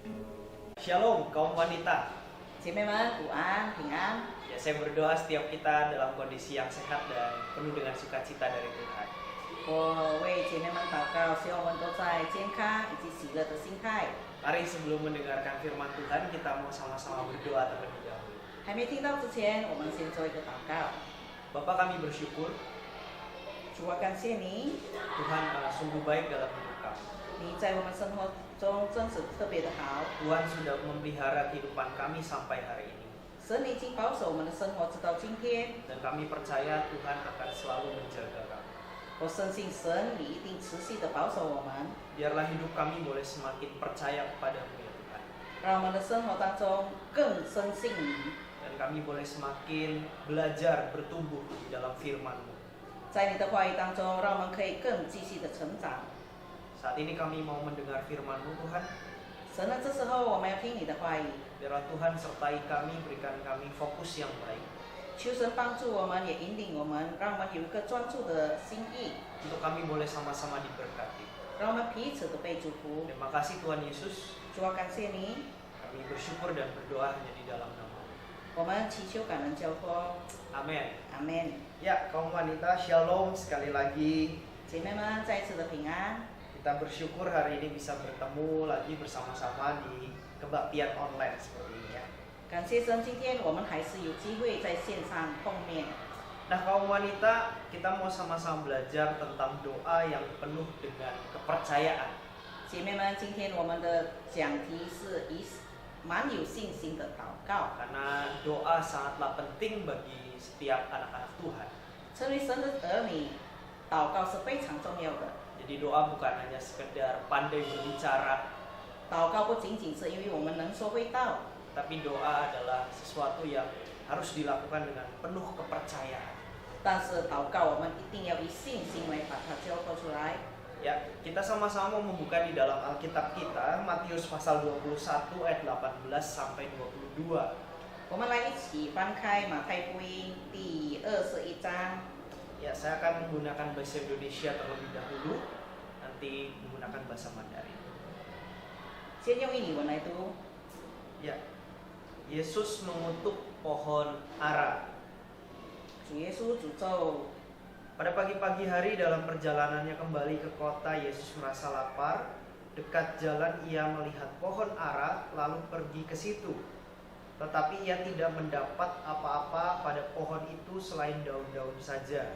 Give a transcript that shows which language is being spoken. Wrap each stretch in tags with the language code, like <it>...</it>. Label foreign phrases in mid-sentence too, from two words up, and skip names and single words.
<id>Shalom kaum wanita.</id> <zh>姐妹们午安平安。</zh> <id>Ya, saya berdoa setiap kita dalam kondisi yang sehat dan penuh dengan sukacita dari Tuhan.</id> <zh>我为姐妹们祷告，希望我们都在健康以及喜乐的心态。</zh> <id>Mari sebelum mendengarkan firman Tuhan, kita mau sama-sama berdoa terlebih dahulu.</id> <zh>还没听到之前，我们先做一个祷告。</zh> <id>Bapa, kami bersyukur</id> <zh>主啊，感谢你，</zh> <id>Tuhan sungguh baik dalam hidup kami.</id> <zh>你在我们生活中真是特别的好。</zh> <id>Tuhan sudah memelihara kehidupan kami sampai hari ini.</id> <zh>神已经保守我们的生活直到今天，</zh> <id>Dan kami percaya Tuhan akan selalu menjaga kami.</id> <zh>我深信神你一定持续的保守我们，</zh> <id>Biarlah hidup kami boleh semakin percaya kepadamu ya Tuhan.</id> <zh>让我们的生活当中更深信你，</zh> <id>Dan kami boleh semakin belajar bertumbuh di dalam firman-Mu.</id> <zh>在你的话语当中，让我们可以更继续的成长。</zh> <id>Saat ini kami mau mendengar firman-Mu Tuhan.</id> <zh>神啊，这时候我们要听你的话语，</zh> <id>Biarlah Tuhan sertai kami, berikan kami fokus yang baik.</id> <zh>求神帮助我们，也引领我们，让我们有一个专注的心意，</zh> <id>untuk kami boleh sama-sama diberkati.</id> <zh>让我们彼此都被祝福。</zh> <id>Terima kasih Tuhan Yesus.</id> <zh>主啊，感谢你，</zh> <id>Kami bersyukur dan berdoa hanya di dalam nama.</id> <zh>我们祈求感恩交托，</zh> <id>Amin.</id> <zh>阿门。</zh> <id>Ya, kaum wanita, shalom sekali lagi.</id> <zh>姐妹们，再一次的平安。</zh> <id>Kita bersyukur hari ini bisa bertemu lagi bersama-sama di kebaktian online seperti ini ya.</id> <zh>感谢神，今天我们还是有机会在线上碰面。</zh> <id>Nah, kaum wanita, kita mau sama-sama belajar tentang doa yang penuh dengan kepercayaan.</id> <zh>姐妹们，今天我们的讲题是蛮有信心的祷告。</zh> <id>Karena doa sangatlah penting bagi setiap anak-anak Tuhan.</id> <zh>成为神的儿女，祷告是非常重要的。</zh> <id>Jadi doa bukan hanya sekedar pandai berbicara,</id> <zh>祷告不仅仅是因为我们能说会道，</zh> <id>tapi doa adalah sesuatu yang harus dilakukan dengan penuh kepercayaan.</id> <zh>但是祷告我们一定要以信心来把它交托出来。</zh> <id>Ya, kita sama-sama membuka di dalam Alkitab kita Matius pasal 21 ayat 18 sampai 22.</id> <zh>我们来一起翻开马太福音第21章。</zh> <id>Ya, saya akan menggunakan bahasa Indonesia terlebih dahulu, nanti menggunakan bahasa Mandarin.</id> <zh>先用印尼文来读。</zh> <id>Ya, Yesus mengutuk pohon ara.</id> <zh>主耶稣诅咒。</zh> <id>Pada pagi-pagi hari dalam perjalanannya kembali ke kota, Yesus merasa lapar. Dekat jalan ia melihat pohon ara, lalu pergi ke situ. Tetapi ia tidak mendapat apa-apa pada pohon itu selain daun-daun saja.</id>